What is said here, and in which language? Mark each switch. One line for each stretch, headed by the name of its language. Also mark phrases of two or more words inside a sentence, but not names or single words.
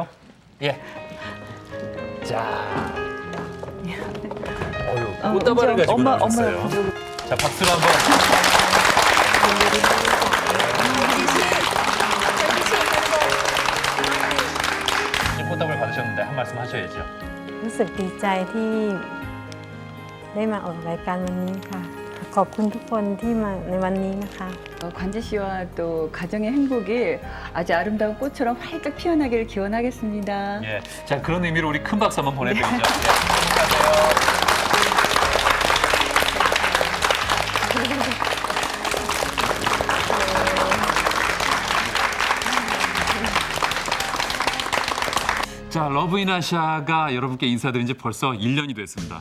Korean: 예. 자. 꽃다발을 가지고 나오셨어요. 자, 박수로 한번. 초대장을 받으셨는데 한 말씀 하셔야죠.
Thai: รู้สึกดีใจที่ได้มาออกรายการวันนี้ค่ะ ขอบคุณทุกคนที่มาในวันนี้นะคะ
Korean: 관지 씨와 또 가정의 행복이 아주 아름다운 꽃처럼 활짝 피어나기를 기원하겠습니다. 예, 자 그런 의미로 우리 큰 박수 한번 보내드리죠. 예, 안녕하세요. 자, 러브인아시아가 여러분께 인사드린 지 벌써 1년이 됐습니다.